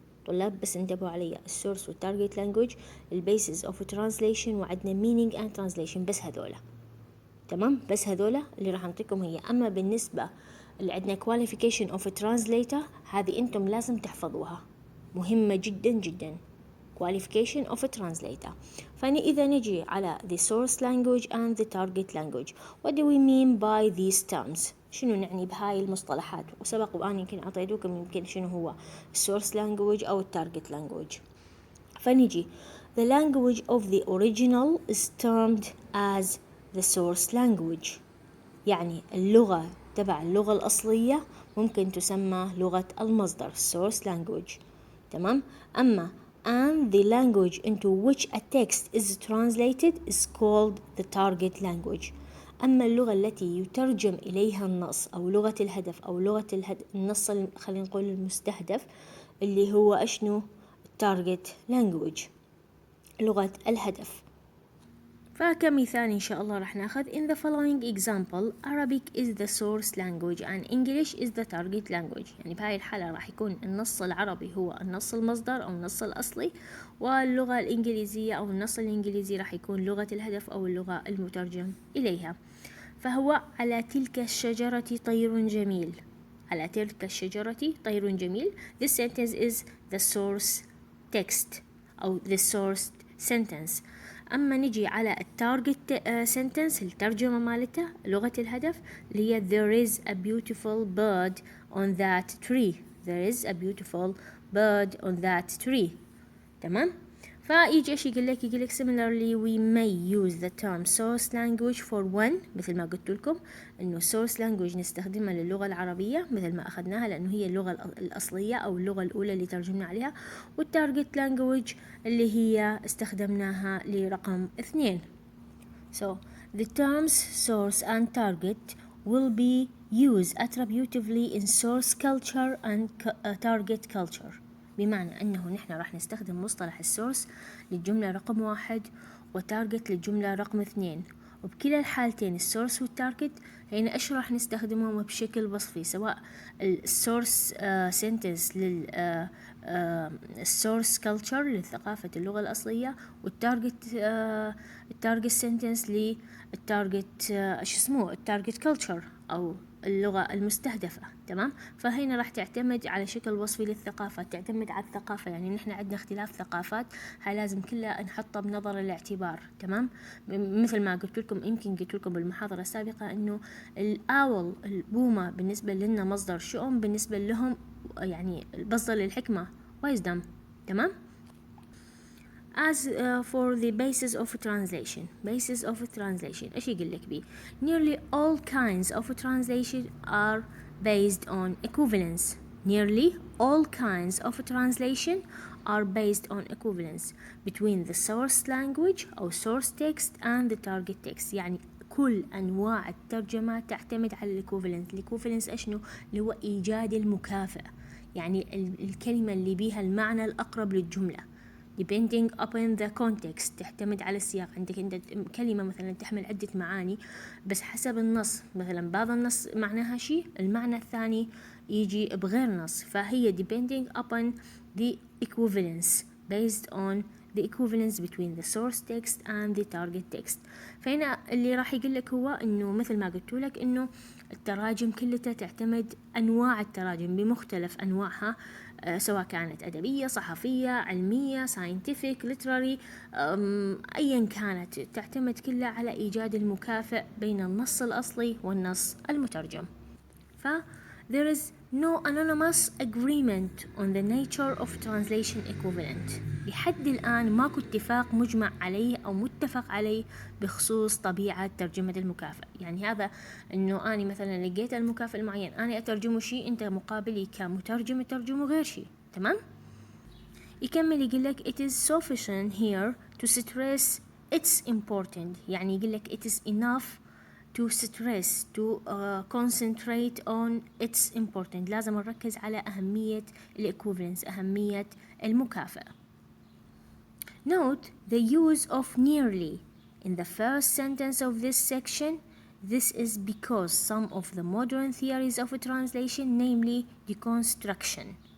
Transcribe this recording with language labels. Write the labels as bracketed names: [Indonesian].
[Arabic] طلاب بس انتبهوا علي، السورس والتارجت لانجوج، البيسز اوف ترانسليشن، وعندنا مينينج اند ترانسليشن، بس هذولا. تمام، بس هذولا اللي راح أعطيكم هي. أما بالنسبة اللي عندنا [English] qualification of a translator، [Arabic] هذه أنتم لازم تحفظوها، مهمة جدا جدا. [English] qualification of a translator. [Arabic] إذا نجي على [English] the source language and the target language, what do we mean by these terms؟ [Arabic] شنو نعني بهاي المصطلحات؟ وسبق وأنا يمكن أعطيتكم يمكن شنو هو [English] source language أو target language. [Arabic] فنجي [English] the language of the original is termed as the source language، [Arabic] يعني اللغة تبع اللغة الأصلية ممكن تسمى لغة المصدر [English] source language. [Arabic] تمام. أما [English] and the language into which a text is translated is called the target language. [Arabic] أما اللغة التي يترجم إليها النص أو لغة الهدف أو النص خلينا نقول المستهدف، اللي هو أشنو target language، لغة الهدف. فكمثال إن شاء الله راح ناخذ [English] in the following example Arabic is the source language and English is the target language. [Arabic] يعني بهاي الحالة راح يكون النص العربي هو النص المصدر أو النص الأصلي، واللغة الإنجليزية أو النص الإنجليزي راح يكون لغة الهدف أو اللغة المترجم إليها. فهو على تلك الشجرة طير جميل، على تلك الشجرة طير جميل. [English] This sentence is the source text أو the source sentence. [Arabic] أما نجي على التارجت sentence، الترجمة مالته لغة الهدف، اللي هي [English] there is a beautiful bird on that tree. there is a beautiful bird on that tree. [Arabic] تمام. فيجي ايش يقول لك [English] similarly we may use the term source language for one، [Arabic] مثل ما قلت لكم انه source language نستخدمها للغة العربية مثل ما اخذناها لانه هي اللغة الاصلية او اللغة الاولى اللي ترجمنا عليها، والتارجت language اللي هي استخدمناها لرقم 2. [English] So the terms source and target will be used attributively in source culture and target culture. [Arabic] بمعنى أنه نحن راح نستخدم مصطلح السورس للجملة رقم 1 وتارجت للجملة رقم 2، وبكلا الحالتين السورس والتارجت هنا إيش راح نستخدمهم بشكل وصفي، سواء السورس سنتنس للسورس كلتشر للثقافة اللغة الأصلية، والتارجت التارجت سنتنس للتارجت ايش اسمه التارجت كلتشر أو اللغة المستهدفة. تمام. فهنا راح تعتمد على شكل وصفي للثقافة، تعتمد على الثقافة، يعني نحن عندنا اختلاف ثقافات، هاي لازم كلها نحطها بنظر الاعتبار. تمام. مثل ما قلت لكم، يمكن قلت لكم بالمحاضرة السابقة انه الأول البومة بالنسبة لنا مصدر شؤم، بالنسبة لهم يعني مصدر للحكمة wisdom. تمام. [English] As for the basis of translation, [Arabic] ايش يقول لك بيه؟ [English] Nearly all kinds of translation are based on equivalence. Nearly all kinds of translation are based on equivalence between the source language أو source text and the target text. [Arabic] يعني كل أنواع الترجمة تعتمد على الايكوفالنس. الايكوفالنس اشنو؟ اللي هو إيجاد المكافأة، يعني الكلمة اللي بيها المعنى الأقرب للجملة. [English] depending upon the context، [Arabic] تعتمد على السياق. عندك انت كلمة مثلا تحمل عدة معاني، بس حسب النص، مثلا بعض النص معناها شيء، المعنى الثاني يجي بغير نص، فهي [English] depending upon the equivalence based on the equivalence between the source text and the target text. [Arabic] فهنا اللي راح يقول لك هو انه مثل ما قلت لك انه التراجم كلها تعتمد، انواع التراجم بمختلف انواعها، سواء كانت أدبية، صحفية، علمية، scientific، literary، أيا كانت، تعتمد كلها على إيجاد المكافئ بين النص الأصلي والنص المترجم. [English] ف there is no anonymous agreement on the nature of translation equivalent. [Arabic] لحد الآن ماكو اتفاق مجمع عليه أو متفق عليه بخصوص طبيعة ترجمة المكافئ. يعني هذا إنه أنا مثلا لقيت المكافئ المعين، أنا أترجمه شيء، أنت مقابلي كمترجم ترجمه غير شيء. تمام. يكمل يقول لك [English] it is sufficient here to stress it's important. [Arabic] يعني يقول لك [English] it is enough to stress to concentrate on its important. [Arabic] لازم نركز على أهمية equivalence، أهمية المكافأة. [English] Note the use of nearly in the first sentence of this section. This is because some of the modern theories of translation, namely deconstruction.